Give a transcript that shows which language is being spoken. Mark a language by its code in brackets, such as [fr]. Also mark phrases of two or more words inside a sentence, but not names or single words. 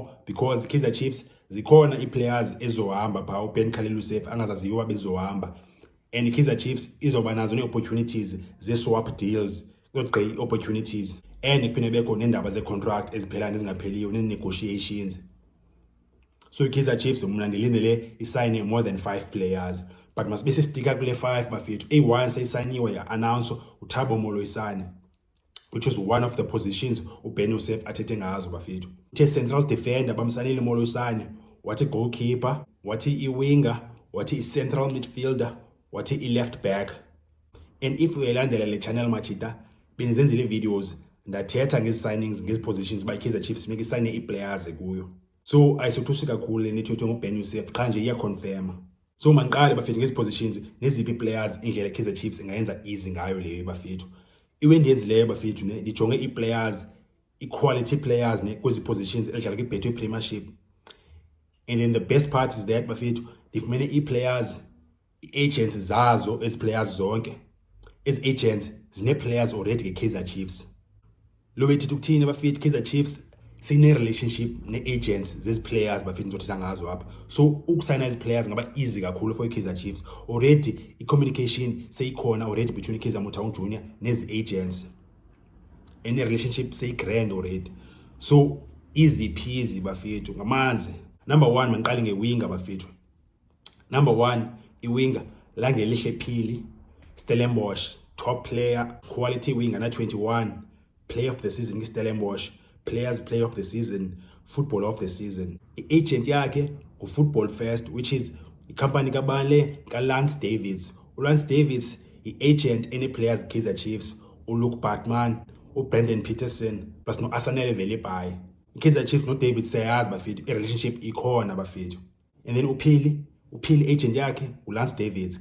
[xh] Because Kaizer Chiefs zikhona i-players ezohamba phaa, uBen Khalil Yusuf angazaziwa bezohamba. And Kaizer Chiefs izoba nazo nee-opportunities ze- [en] swap deals, [xh] zogqi opportunities, and kuphinde bekho neendaba ze-contract eziphelayo ezingapheliyo, nee-negotiations. So iKaizer Chiefs mna ndilindele isayine [en] more than 5 players, [xh] but masibe sistika kule 5 bafethu. A1 seyisayiniwe ya-announce uThabo Moloisane, [en] which is one of the positions uBen Yusuf [xh] athethe ngazo bafethu. Uthe [en] central defender [xh] bamsanile Moloisane, wathi goalkeeper, wathi i-winger, wathi i- [en] central midfielder, [xh] wathi i- [en] left back. And if [xh] uyalandela le channel machita, benzenzile videos ndathetha ngezi-signings, ngezi-positions ba iKaizer Chiefs funeka isayine ii-players kuyo. So ayisothusi kakhulu le nethethwe nguBen Yusuf, qha nje iyaconfirma. So mandiqale bafethu ngezi-positions neziphi ii-players indlela iKaizer Chiefs ingayenza easy ngayo leyo bafethu. Iwe ndiyenzileyo bafethu ne, ndijonge ii-players, i- [en] quality players [xh] ne kwezi positions edlala kwi-Betway Premiership. [en] And then the best part is that [xh] bafethu ndifumene ii-players, i-agents zazo ezi players zonke. Ezi agents zine-players already ke-Kaizer Chiefs. Lo bethetha ukuthini bafethu? Kaizer Chiefs sine-relationship ne-agents zezi players bafethu ndizothetha ngazo apha. So ukusayina ezi players ngaba easy kakhulu for iKaizer Chiefs. Already i-communication seyikhona already between iKaizer Motaung Junior nezi agents, and i-relationship seyi-grand already. So [en] easy peasy [xh] bafethu ngamanzi. Number 1 mandiqale nge-winger bafethu. Number 1 i-winger Langelihle Phili, Stellenbosch, [en] top player, quality winger na 21, player of the season Stellenbosch, players player of the season, football of the season. [xh] I-agent yakhe nguFootball First, [en] which is [xh] ikhampani kabale kaLance Davids. uLance Davids i-agent ene-players Kaizer Chiefs, uLuke Batman, uBrendan Peterson plus no-Asanele Velipayi. Kaizer Chiefs no David siyazi bafethu i-relationship ikhona bafethu. And then uphili agent yakhe uLance Davids.